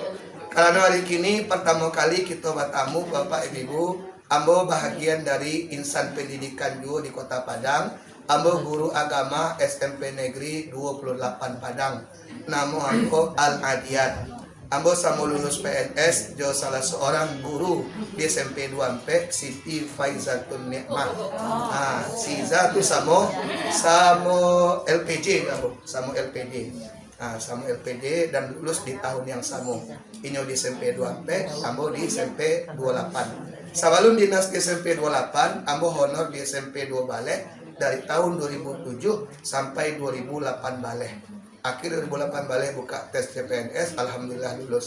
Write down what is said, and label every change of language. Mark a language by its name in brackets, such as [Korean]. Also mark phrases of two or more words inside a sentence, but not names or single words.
[Indonesian] Karena hari ini pertama kali kita bertamu Bapak Ibu, ambo bahagian dari insan pendidikan juga di Kota Padang. [Minangkabau] Ambo guru agama SMP Negeri 28 Padang. Namo ambo Al-Adiyat. Ambo sama lulus PNS, jo salah seorang guru di SMP 2MP, Siti Faizatun Nikmah. Siza tu samo LPJ ambo, samo LPD. [Indonesian] Sama LPD dan lulus di tahun yang sama. [Minangkabau] Inyo di SMP 2MP, ambo di SMP 28. [Indonesian] Sebelum dinas di SMP 28, ambo honor di SMP 2 Balek dari tahun 2007 sampai 2008 Balek. Akhir 2008 Balek buka tes CPNS, alhamdulillah lulus.